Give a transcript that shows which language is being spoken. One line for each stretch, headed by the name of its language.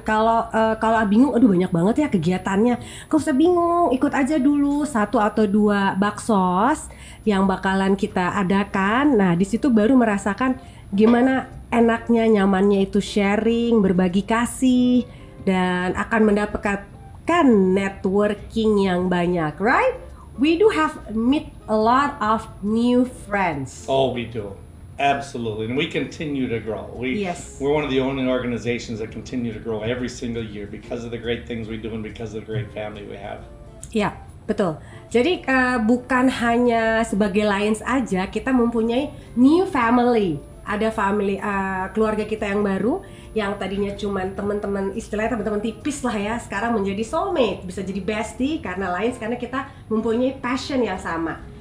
Indonesian: Kalau bingung, aduh banyak banget ya kegiatannya. Gak usah bingung, ikut aja dulu 1 atau 2 baksos yang bakalan kita adakan. Nah, di situ baru merasakan gimana enaknya, nyamannya itu sharing, berbagi kasih, dan akan mendapatkan networking yang banyak, right?
English: We do meet a lot of new friends. Oh, we do. Absolutely. And we continue to grow. We're one of the only organizations that continue to grow every single year because of the great things we do and because of the great family we have.
Indonesian: Ya, betul. Jadi bukan hanya sebagai Lions aja, kita mempunyai new family. Ada family keluarga kita yang baru, yang tadinya cuman teman-teman, istilahnya teman-teman tipis lah ya, sekarang menjadi soulmate, bisa jadi bestie karena Lions, karena kita mempunyai passion yang sama.